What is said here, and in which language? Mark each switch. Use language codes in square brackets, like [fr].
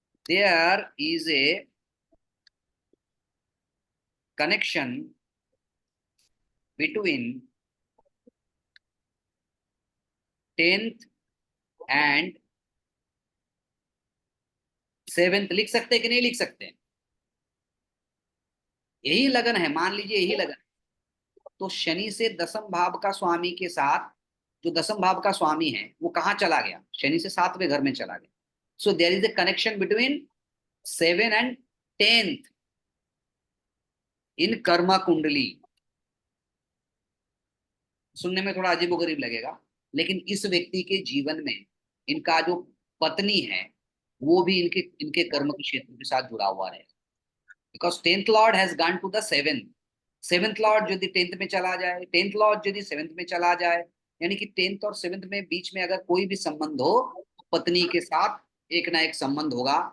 [en] There is a connection between 10th and 7th। [hi] लिख सकते हैं कि नहीं लिख सकते? यही लगन है, मान लीजिए यही लगन है। तो शनि से दसम भाव का स्वामी के साथ जो दसम भाव का स्वामी है वो कहाँ चला गया? शनि से 7वें घर में चला गया। [en] So there is a connection between 7 and 10th in karma kundali. [hi] सुनने में थोड़ा अजीबोगरीब लगेगा, लेकिन इस व्यक्ति के जीवन में इनका जो पत्नी है वो भी इनके इनके कर्म के क्षेत्र के साथ जुड़ा हुआ है। [en] Because 10th lord has gone to the 7th। [hi] 7th Lord यदि 10th में चला जाए, 10th लॉर्ड यदि 7th में चला जाए, यानी कि 10th और 7th में बीच में अगर कोई भी संबंध हो, पत्नी के साथ एक ना एक संबंध होगा।